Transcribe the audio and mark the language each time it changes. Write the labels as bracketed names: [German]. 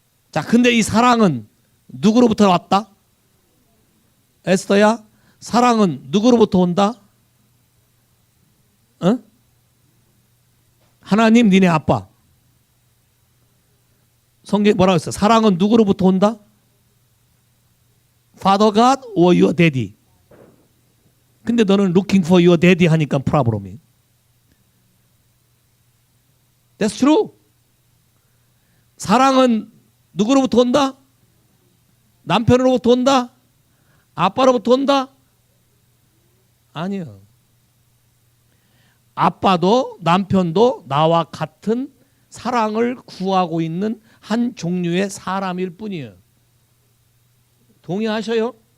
[Korean] 자, 근데 이 사랑은 누구로부터 왔다? 에스더야, 사랑은 누구로부터 온다? 하나님, 니네 아빠. 성경에 뭐라고 했어? 사랑은 누구로부터 온다? [English] Father God or your daddy. [Korean] 근데 너는 [English] looking for your daddy [Korean] 하니까 [English] problem이. That's true. [Korean] 사랑은 누구로부터 온다? 남편으로부터 온다? 아빠로부터 온다? 아니요. 아빠도 남편도 나와 같은 사랑을 구하고 있는 한 종류의 사람일 뿐이에요. 동의하셔요?